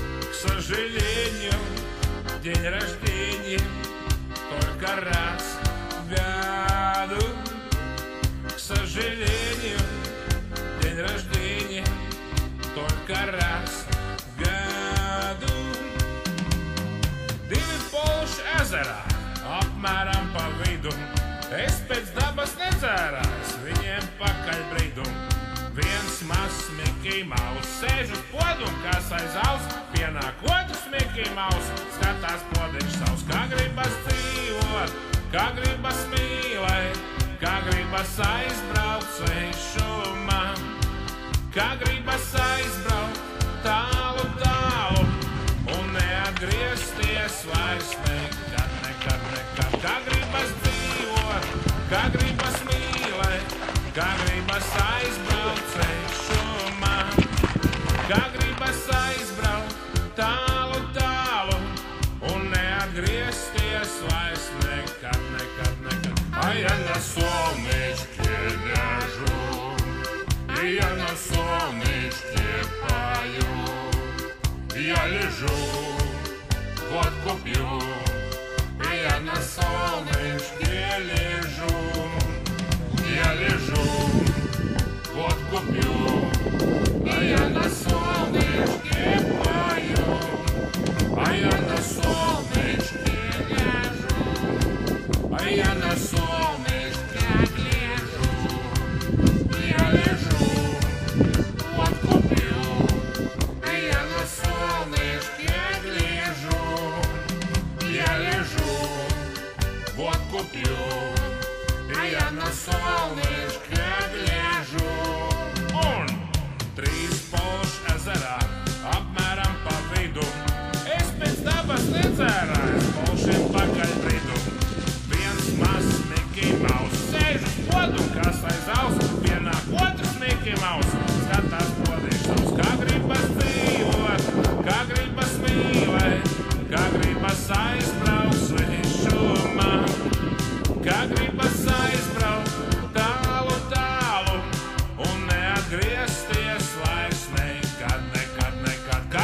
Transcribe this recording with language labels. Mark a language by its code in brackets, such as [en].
[ru] К сожалению, день рождения только раз в году. К сожалению, день рождения только раз в году. [lv] Divi polši ezerā, apmēram pa vidu. Es pēc dabas nedzērās, viņiem pakaļ bridu. Viens mazs Miki Maus sēž uz podu un kas aiz aus, pienāk otrs Miki Maus, skatās podiņš savs, kā gribas dzīvot, kā gribas mīlēt, kā gribas aizbraukt svešumā, kā gribas aizbraukt tālu, tālu un neatgriezties vairs nekad, nekad, nekad, kā gribas dzīvot, kā gribas mīlēt, kā gribas aizbraukt svešumā, kā gribas aizbraukt tālu, tālu un neatgriezties vairs nekad, nekad, nekad. [ru] А я на солнышке лежу, и я на солнышке пою. Я лежу, водку пью, и я на солнышке лежу. Я лежу, водку пью, а я на солнышке пою. А я на солнышке лежу, а я на солнышке лежу. Я лежу, водку пью, а я на солнышке лежу. Я лежу, водку пью, и я на солнышке гляжу. [lv] Un trīs polši ezerā, apmēram pa vidu. Es pēc dabas nedzērās, polšiem pakaļ bridu. Viens mazs Miki Maus sēž uz podu un kas aiz aus, pienāk otrs Miki Maus, skatās podiņš savs, kā gribas dzīvot, kā gribas mīlēt, kā gribas aizbraukt svešumā, kā gribas aizbraukt tālu, tālu un neatgriezties vairs nekad, nekad, nekad.